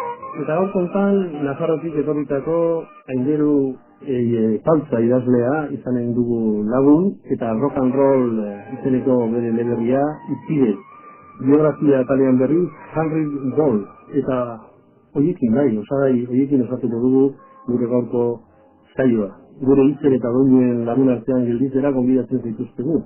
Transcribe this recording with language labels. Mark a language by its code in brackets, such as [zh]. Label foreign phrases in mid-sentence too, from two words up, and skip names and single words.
[eu] Eta gaur kontan, Nafarrotik etorritako Aingeru Paltza idazlea izanen dugu lagun, eta rock and roll izeneko bere eleberria Izpide. Biografia talian berriz, Henry Ball. Eta horiekin horiekin osatuko dugu gure gaurko saioa. Gure hitzen eta doinen lagun artean gelditzera gonbidatzen zaituztegu.